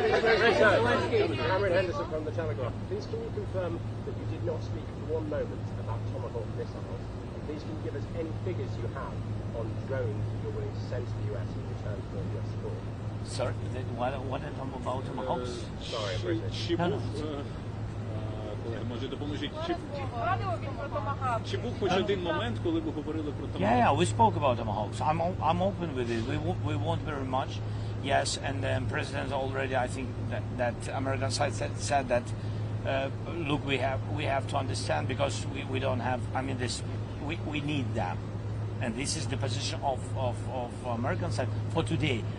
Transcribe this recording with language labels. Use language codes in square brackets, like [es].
[en] Cameron Henderson from the Telegraph. Please can you confirm that you did not speak for one moment about Tomahawk missiles? And please can you give us any figures you have on drones you're willing to send to the US in return for US support? Sorry, what I talk about Tomahawks? Sorry, I'm British. [uk] Колеги, може допоможіть. Чи був хоч один момент, коли ви говорили про Tomahawk? [en] Yeah, we spoke about Tomahawks. I'm open with it. We want very much, Yes, and the president already, I think that American side said that, look, we have to understand, because we don't have, I mean, we need them. And this is the position of American side for today.